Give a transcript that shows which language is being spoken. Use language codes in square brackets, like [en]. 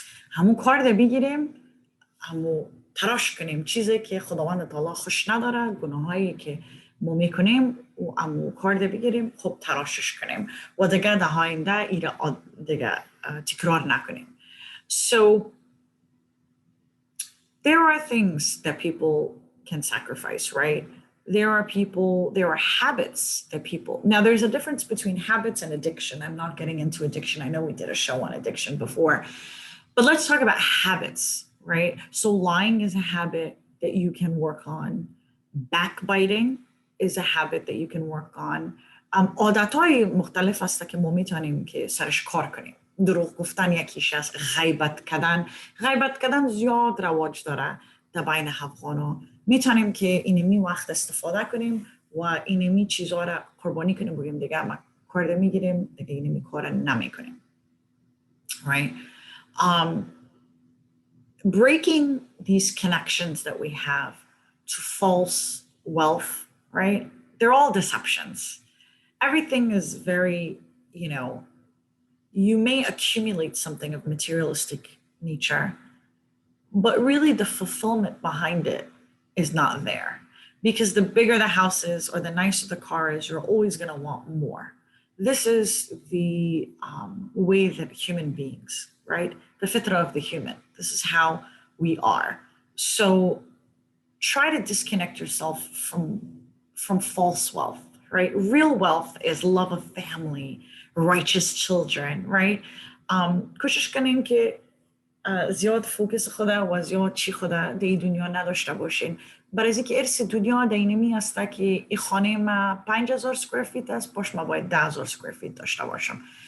[fa] همون کار ده بگیریم، همون تراش کنیم چیزی که خداوند تعالی خوش نداره، گناهایی که ما میکنیم و همون کار ده بگیریم، خب تراشش کنیم و دیگه در آینده ایره دیگه تکرار نکنیم. [en] So there are things that people can sacrifice, right? There are habits that people, now there's a difference between habits and addiction. I'm not getting into addiction. I know we did a show on addiction before, but let's talk about habits, right? So lying is a habit that you can work on. Backbiting is a habit that you can work on. [fa] عادتهای مختلف است که ما میتونیم که سرش کار کنیم. دروغ گفتن یکیش است، غیبت کردن زیاد رواج داره در بین افغانا. میتونیم که اینمی وقت استفاده کنیم و اینمی چیزها را قربانی کنیم، بگیم دیگه من کارده میگیریم دیگه این کار نمیکنیم. [en] Right? Breaking these connections that we have to false wealth, right? They're all deceptions. Everything is very, you may accumulate something of materialistic nature, but really the fulfillment behind it is not there. Because the bigger the house is or the nicer the car is, you're always going to want more. This is the way that human beings, right? The fitra of the human. This is how we are. So try to disconnect yourself from false wealth, right? Real wealth is love of family, righteous children, right? [fa] کوشش کنین که زیاد فوکس خدا و زیاد چی خدا در دنیا نداشته باشین. برای از اینکه ارث دنیا در اینمی هسته که این خانه ما 5000 سکویر فیت است، باش ما باید 10000 سکویر فیت داشته باشم.